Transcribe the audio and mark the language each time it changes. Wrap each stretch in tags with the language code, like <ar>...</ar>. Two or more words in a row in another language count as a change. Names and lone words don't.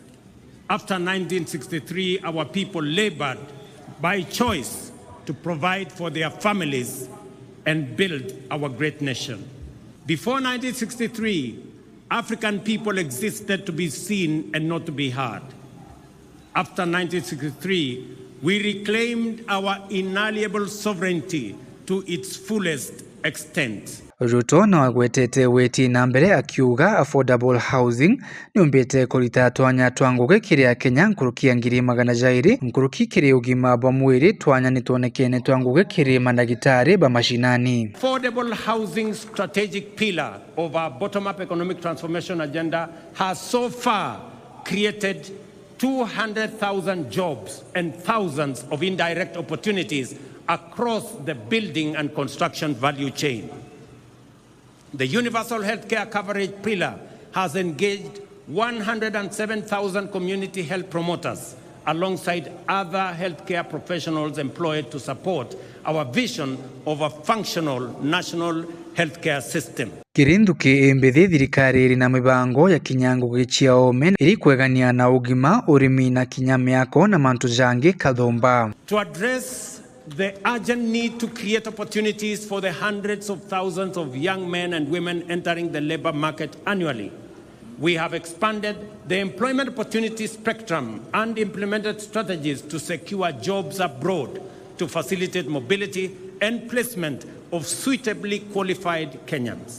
<en>After 1963, our people labored by choice to provide for their families and build our great nation. Before 1963, African people existed to be seen and not to be heard. After 1963, we reclaimed our inalienable sovereignty to its fullest extent.</en> <mer>Ruto no agwetete weti na mbere akiuga</mer> <en>affordable housing</en> <mer>niumbite kurita twanya twanguge kiria Kenya nkurukia ngiri magana jairi nkuruki kiri ugima bwa mwiri twanya nituonekene twanguge kiri mandagitari ba mashinani.</mer> <en>Affordable housing strategic pillar of our bottom-up economic transformation agenda has so far created 200,000 jobs and thousands of indirect opportunities across the building and construction value chain. The universal healthcare coverage pillar has engaged 107,000 community health promoters alongside other healthcare professionals employed to support our vision of a functional national healthcare system.</en> <mer>Kirinduki embethi thirikari iri na mibango ya kinyango gichia ome iri kwegania na ugima urimi na kinyamiako na mantu jangi kathomba.</mer> <en>To address the urgent need to create opportunities for the hundreds of thousands of young men and women entering the labor market annually, we have expanded the employment opportunity spectrum and implemented strategies to secure jobs abroad to facilitate mobility and placement of suitably qualified Kenyans.</en>